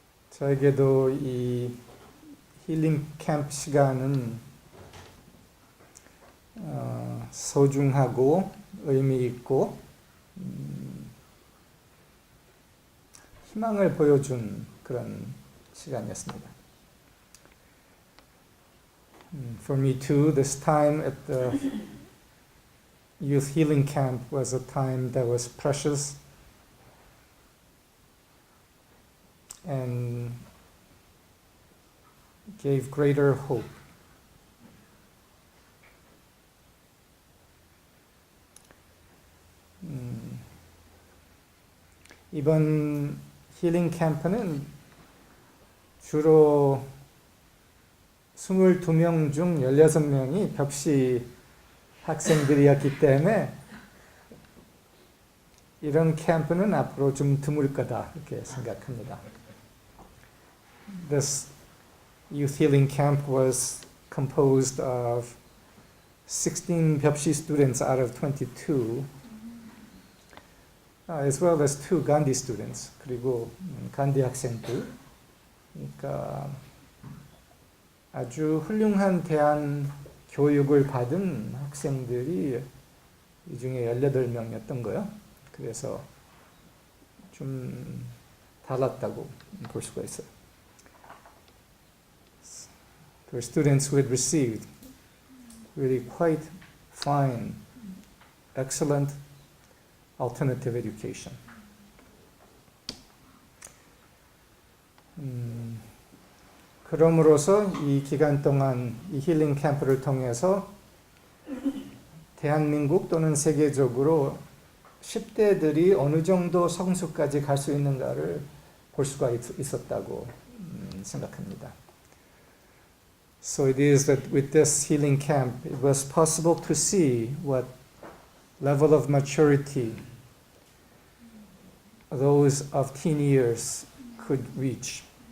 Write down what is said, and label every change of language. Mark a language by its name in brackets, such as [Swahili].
[Korean] 저에게도 이 힐링 캠프 시간은 소중하고 의미 있고 희망을 보여준 그런 시간이었습니다. [English] For me too, this time at the youth healing camp was a time that was precious and gave greater hope. [Korean] 이번 힐링 캠프는 주로 22명 중 16명이 벽시 학생들이었기 때문에 이런 캠프는 앞으로 좀 드물 거다 이렇게 생각합니다. [English] This youth healing camp was composed of 16 벽시 students out of 22, as well as 2 간디 students, [Korean] 그리고 간디 학생들. 그러니까 아주 훌륭한 대한 교육을 받은 학생들이 이 중에 18명이었던 거예요. 그래서 좀 달랐다고 볼 수가 있어요. [English] The students who had received really quite fine, excellent alternative education. [Korean] 그럼으로써 이 기간 동안 이 힐링 캠프를 통해서 대한민국 또는 세계적으로 10대들이 어느 정도 성숙까지 갈 수 있는가를 볼 수가 있었다고 생각합니다. [English] So it is that with this healing camp, it was possible to see what level of maturity those of teen years could reach.